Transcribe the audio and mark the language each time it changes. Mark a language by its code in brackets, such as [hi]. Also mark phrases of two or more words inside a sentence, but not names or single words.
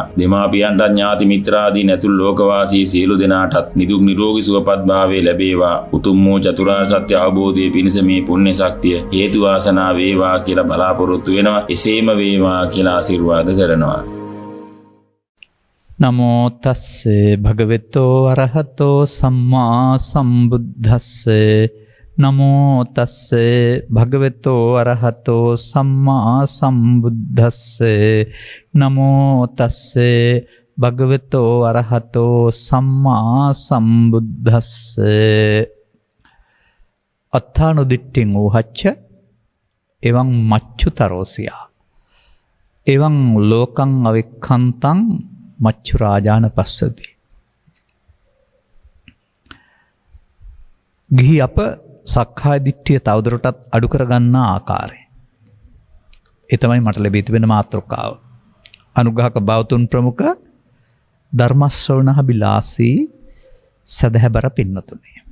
[si] දෙමාපියන්ට ඥාති මිත්‍රාදී නැතුළු ලෝකවාසී සියලු දෙනාටත් නිදුක් නිරෝගී සුවපත් භාවය ලැබේවා. උතුම් වූ චතුරාර්ය සත්‍ය අවබෝධයේ පිණිස මේ පුණ්‍ය ශක්තිය හේතු වාසනා වේවා කියලා බලාපොරොත්තු වෙනවා. එසේම වේවා කියලා ආශිර්වාද කරනවා. [pi] නමෝ තස්සේ භගවතෝ අරහතෝ සම්මා සම්බුද්දස්සේ නමෝ තස්සේ භගවතෝ අරහතෝ සම්මා සම්බුද්දස්සේ නමෝ තස්සේ භගවතෝ අරහතෝ සම්මා සම්බුද්දස්සේ අත්තානුදිට්ඨින් ඌහච්ච එවං මච්චුතරෝසියා එවං ලෝකං අවික්ඛන්තං මච්චු රාජාන පස්සති. [si] ගිහි අප සක්කාය දිට්ඨිය තවදුරටත් අඩු කරගන්නා ආකාරය. ඒ තමයි මට ලැබී තිබෙන මාතෘකාව. අනුග්‍රහක බෞතුන් ප්‍රමුඛ ධර්ම ශ්‍රවණාබිලාසී සදහැබර පින්නතුනි.